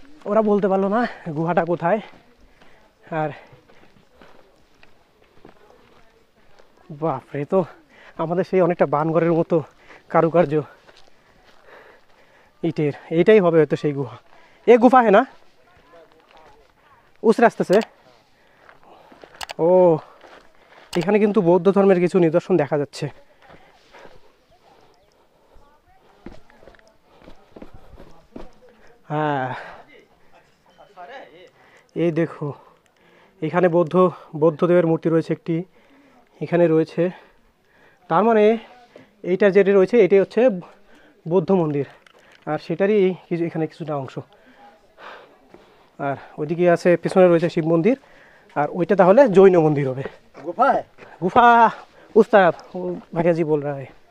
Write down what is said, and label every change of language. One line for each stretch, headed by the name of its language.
Bangla: ওরা বলতে পারলো না গুহাটা কোথায়। আর বাপরে, তো আমাদের সেই অনেকটা বানঘরের মতো কারুকার্য ইটের, এইটাই হবে হয়তো সেই গুহা।
Hindi: এ গুফা है ना उस रास्ते से?
Bangla: ও এখানে কিন্তু বৌদ্ধ ধর্মের কিছু নিদর্শন দেখা যাচ্ছে। হ্যাঁ এই দেখো, এখানে বৌদ্ধদেবের মূর্তি রয়েছে একটি, এখানে রয়েছে। তার মানে এইটা যেটা রয়েছে এটাই হচ্ছে বৌদ্ধ মন্দির, আর সেটারই এখানে কিছুটা অংশ। আর ওইদিকে আছে, পেছনে রয়েছে শিব মন্দির, আর ওইটা তাহলে জৈন মন্দির হবে।
Hindi: गुफा है। गुफा उस तरफ, भैया जी बोल रहा है।